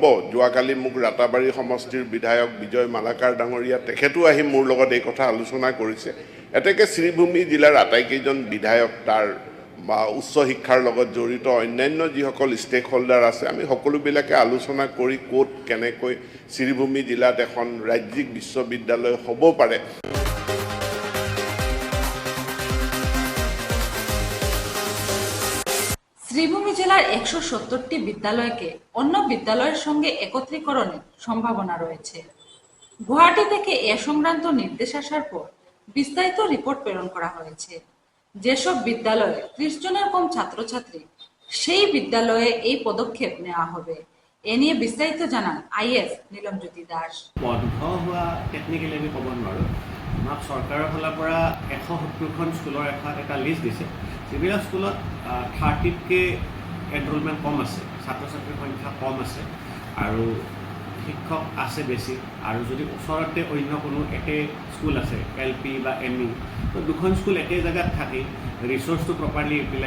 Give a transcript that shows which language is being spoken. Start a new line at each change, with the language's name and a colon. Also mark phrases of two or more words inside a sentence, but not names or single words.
Assamese: যোৱাকালি মোক ৰাতাবাৰী সমষ্টিৰ বিধায়ক বিজয় মালাকাৰ ডাঙৰীয়া তেখেতো আহি মোৰ লগত এই কথা আলোচনা কৰিছে। এতেকে শ্ৰীভূমি জিলাৰ আটাইকেইজন বিধায়ক, তাৰ বা উচ্চ শিক্ষাৰ লগত জড়িত অন্যান্য যিসকল
English: stake holder
Assamese: আছে, আমি সকলোবিলাকে আলোচনা কৰি ক'ত কেনেকৈ শ্ৰীভূমি জিলাত এখন ৰাজ্যিক বিশ্ববিদ্যালয় হ'ব পাৰে।
Bangla: শ্রীভূমি জেলার ১৭০টি বিদ্যালয়কে অন্য বিদ্যালয়ের সঙ্গে একত্রীকরণের সম্ভাবনা রয়েছে। গুয়াহাটি থেকে এ সংক্রান্ত নির্দেশ আসার পর বিস্তারিত রিপোর্ট প্রেরণ করা হয়েছে। যেসব বিদ্যালয়ে 30 জনের কম ছাত্রছাত্রী, সেই বিদ্যালয়ে এই পদক্ষেপ নেওয়া হবে। এ নিয়ে বিস্তারিত জানান IS নীলমজ্যোতি দাস।
Assamese: বন্ধ হোৱা টেকনিক্যালি আমি ক'ব নোৱাৰোঁ। আমাক চৰকাৰৰ ফালৰ পৰা 170খন স্কুলৰ এটা লিষ্ট দিছে, যিবিলাক স্কুলত 30তকৈ এনৰোলমেণ্ট কম আছে, ছাত্ৰ ছাত্ৰীৰ সংখ্যা কম আছে আৰু শিক্ষক আছে বেছি, আৰু যদি ওচৰতে অন্য কোনো একে স্কুল আছে LP বা ME, তো দুখন স্কুল একে জেগাত থাকি ৰিচোৰ্চটো
English: properly utilize
Assamese: নহয়।